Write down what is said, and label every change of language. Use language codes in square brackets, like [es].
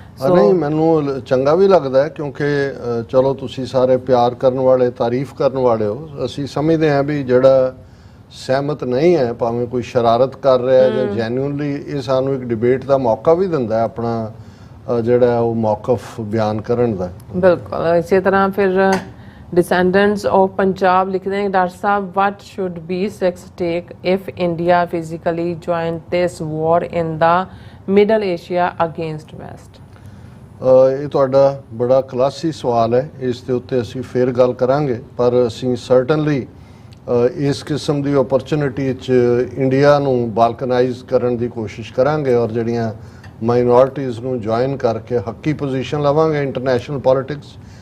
[pa] ਨਹੀਂ, ਮੈਨੂੰ ਚੰਗਾ ਵੀ ਲੱਗਦਾ ਹੈ ਕਿਉਂਕਿ ਚਲੋ ਤੁਸੀਂ ਸਾਰੇ ਪਿਆਰ ਕਰਨ ਵਾਲੇ, ਤਾਰੀਫ ਕਰਨ ਵਾਲੇ ਹੋ। ਅਸੀਂ ਸਮਝਦੇ ਹਾਂ ਵੀ ਜਿਹੜਾ ਸਹਿਮਤ ਨਹੀਂ ਹੈ, ਭਾਵੇਂ ਕੋਈ ਸ਼ਰਾਰਤ ਕਰ ਰਿਹਾ ਹੈ ਜਾਂ ਜੈਨੂਇਨਲੀ, ਇਹ ਸਾਨੂੰ ਇੱਕ ਡਿਬੇਟ ਦਾ ਮੌਕਾ ਵੀ ਦਿੰਦਾ ਹੈ ਆਪਣਾ ਜਿਹੜਾ ਉਹ ਮੌਕਫ ਬਿਆਨ ਕਰਨ ਦਾ। ਬਿਲਕੁਲ। ਇਸੇ ਤਰ੍ਹਾਂ ਫਿਰ ਡਿਸੈਂਡੈਂਟਸ ਆਫ ਪੰਜਾਬ ਲਿਖਦੇ ਨੇ doctor Sahib [en] what should be Sikhs take if India physically joined this war in the Middle Asia against West? [pa] ਇਹ ਤੁਹਾਡਾ ਬੜਾ ਕਲਾਸੀ ਸਵਾਲ ਹੈ, ਇਸ ਦੇ ਉੱਤੇ ਅਸੀਂ ਫੇਰ ਗੱਲ ਕਰਾਂਗੇ। ਪਰ ਅਸੀਂ ਸਰਟਨਲੀ ਇਸ ਕਿਸਮ ਦੀ ਓਪਰਚੁਨਿਟੀ 'ਚ ਇੰਡੀਆ ਨੂੰ ਬਾਲਕਨਾਈਜ਼ ਕਰਨ ਦੀ ਕੋਸ਼ਿਸ਼ ਕਰਾਂਗੇ ਔਰ ਜਿਹੜੀਆਂ ਮਾਈਨੋਰਟੀਜ਼ ਨੂੰ ਜੁਆਇਨ ਕਰਕੇ ਹੱਕੀ ਪੋਜੀਸ਼ਨ ਲਵਾਂਗੇ ਇੰਟਰਨੈਸ਼ਨਲ ਪੋਲਿਟਿਕਸ।